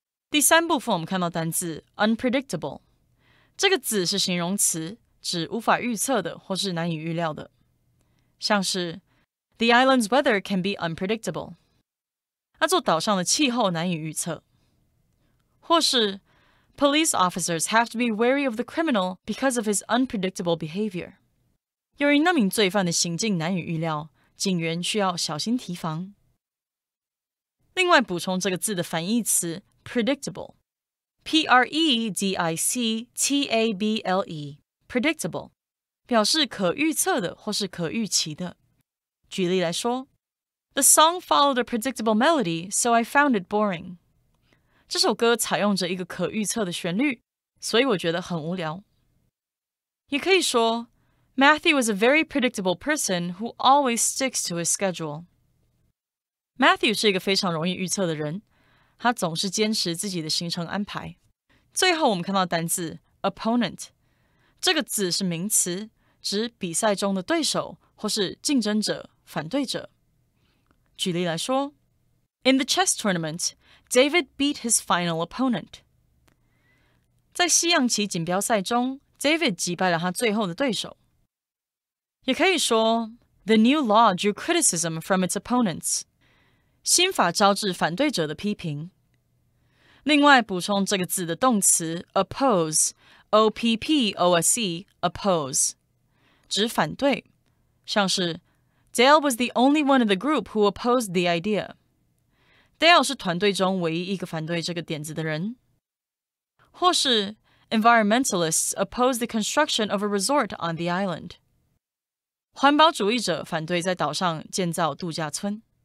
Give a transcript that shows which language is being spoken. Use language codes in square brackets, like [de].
[zh] 第三部分我们看到单字 unpredictable， 这个字是形容词，指无法预测的或是难以预料的，像是 [en] The island's weather can be unpredictable， [zh] 那座岛上的气候难以预测，或是 [en] Police officers have to be wary of the criminal because of his unpredictable behavior， [zh] 由于那名罪犯的行径难以预料，警员需要小心提防。另外补充这个字的反义词 predictable， P-R-E-D-I-C-T-A-B-L-E predictable 表示可预测的或是可预期的。举例来说 [en] The song followed a predictable melody, so I found it boring. [zh] 这首歌采用着一个可预测的旋律，所以我觉得很无聊。也可以说 [en] Matthew was a very predictable person who always sticks to his schedule. [zh] Matthew 是一个非常容易预测的人，他总是坚持自己的行程安排。最后我们看到单字 opponent，这个字是名词，指比赛中的对手或是竞争者、反对者。举例来说 [en] In the chess tournament, David beat his final opponent. [zh] 在西洋棋锦标赛中 David 击败了他最后的对手。也可以说 [en] The new law drew criticism from its opponents. [zh] 新法招致反对者的批评。另外补充这个字的动词 [en] oppose O-P-P-O-S-E, oppose [zh] 指反对，像是 [en] Dale was the only one in the group who opposed the idea. [zh] Dale 是团队中唯一一个反对这个点子的人。或是 [en] Environmentalists oppose the construction of a resort on the island. [zh] 环保主义者反对在岛上建造度假村。